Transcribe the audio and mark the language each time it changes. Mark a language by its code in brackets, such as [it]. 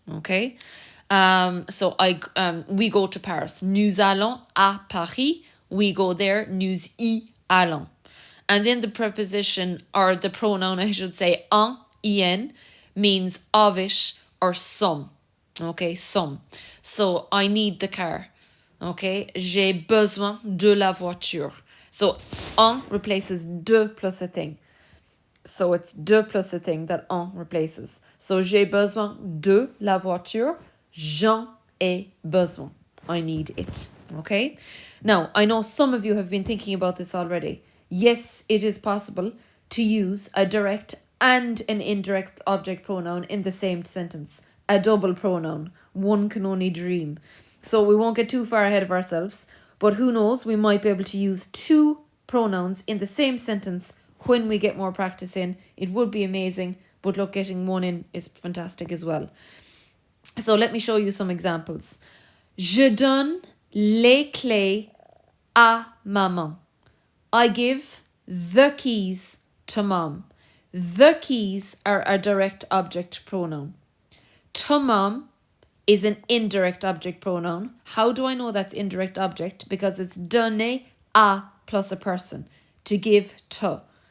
[en] Okay. We go to Paris. [fr] Nous allons à Paris. [en] We go there. [fr] Nous y allons. [en] And then the preposition, or the pronoun, I should say, en, means of it or some. Okay, some. So I need the car. Okay, [fr] j'ai besoin de la voiture. [en] So en replaces de plus a thing. So it's de plus a thing that en replaces. So [fr] j'ai besoin de la voiture. J'en ai besoin. [en] I need it. Okay? Now, I know some of you have been thinking about this already. Yes, it is possible to use a direct and an indirect object pronoun in the same sentence. A double pronoun. One can only dream. So we won't get too far ahead of ourselves, but who knows, we might be able to use two pronouns in the same sentence when we get more practice in. It would be amazing, but look, getting one in is fantastic as well. So let me show you some examples. [fr] Je donne les clés à maman. [en] I give the keys to mom. The keys are a direct object pronoun. To mom is an indirect object pronoun. How do I know that's indirect object? Because it's donner à plus a person. To give to.